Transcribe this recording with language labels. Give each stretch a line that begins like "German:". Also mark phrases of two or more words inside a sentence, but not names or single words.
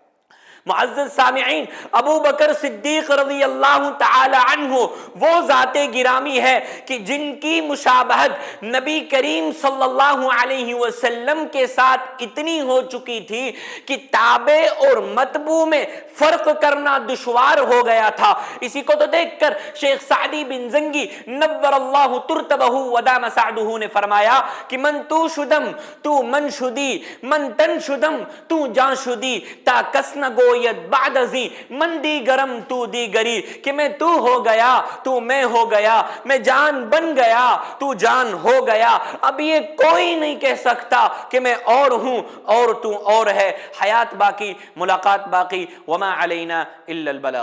Urdu: معزز سامعین، ابو بکر صدیق
Arabic: رضی اللہ تعالی عنہ
Urdu: وہ ذات گرامی ہے کہ جن کی مشابہت نبی کریم
Arabic: صلی اللہ علیہ وسلم
Urdu: کے ساتھ اتنی ہو چکی تھی کہ تابع اور متبوع میں فرق کرنا دشوار ہو گیا تھا۔ اسی کو تو دیکھ کر شیخ سعدی بن زنگی
Arabic: نور اللہ ترتبہ ودام سعدہ
Urdu: نے فرمایا کہ
Persian: من تو شدم تو من شدی، من تن شدم تو جان شدی، تا کس نہ گو بعد ازیں من دی گرم تو دی گری،
Urdu: کہ میں تو ہو گیا تو میں ہو گیا، میں جان بن گیا تو جان ہو گیا۔ اب یہ کوئی نہیں کہہ سکتا کہ میں اور ہوں اور تو اور ہے۔ حیات باقی، ملاقات باقی،
Arabic: وما علینا الا البلاغ۔